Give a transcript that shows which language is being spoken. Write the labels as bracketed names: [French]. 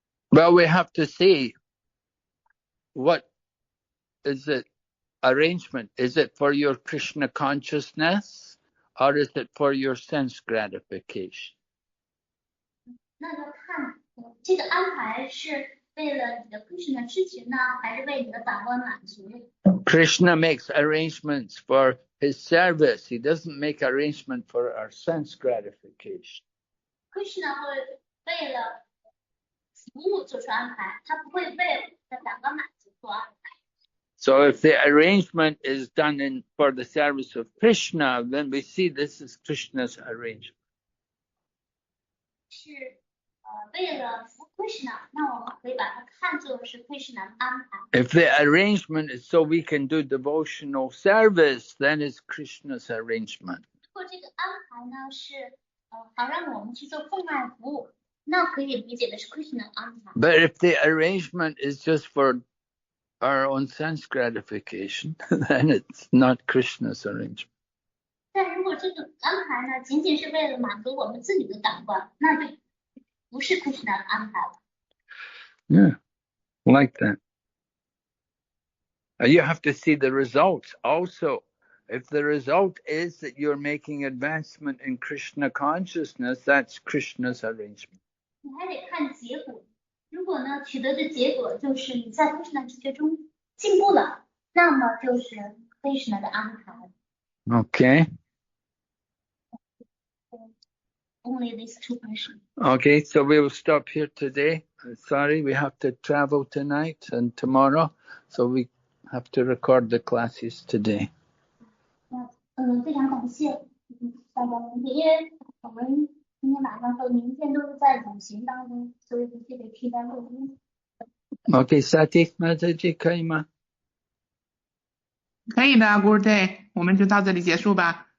[English] Well, we have to see what is it arrangement? Is it for your Krishna consciousness, or is it for your sense gratification? [Chinese] 那就看这个安排是为了你的 Krishna 知情呢，还是为你的感官满足？ [English] Krishna makes arrangements for his service. He doesn't make arrangement for our sense gratification. [Chinese] Krishna 会为了服务做出安排，他不会为了你的感官满足做安排。 [English] So if the arrangement is done for the service of Krishna, then we see this is Krishna's arrangement. [Chinese] 是为了服务 Krishna， 那我们可以把它看作是 Krishna 的安排。 [English] If the arrangement is so we can do devotional service, then it's Krishna's arrangement. [Chinese] 如果这个安排呢是好让我们去做奉爱服务，那可以理解的是 Krishna 的安排。 [English] But if the arrangement is just for our own sense gratification, then it's not Krishna's arrangement. [Chinese] 但如果这个安排呢，仅仅是为了满足我们自己的感官，那就不是 Krishna 的安排了。 [English] Yeah, like that. You have to see the results also. If the result is that you're making advancement in Krishna consciousness, that's Krishna's arrangement. [Chinese] 你还得看结果。如果呢，取得的结果就是你在 Krishna 知觉中进步了，那么就是 Krishna 的安排。 [English] Okay. Only these two questions. Okay, so we will stop here today. Sorry, we have to travel tonight and tomorrow, so we have to record the classes today. [Chinese] 那非常感谢大家聆听，因为我们今天晚上和明天都是在旅行当中，所以必须得替代录音。 Okay, Sati, Mataji, 可以吗？可以的 ， [English] Good day， [Chinese] 我们就到这里结束吧。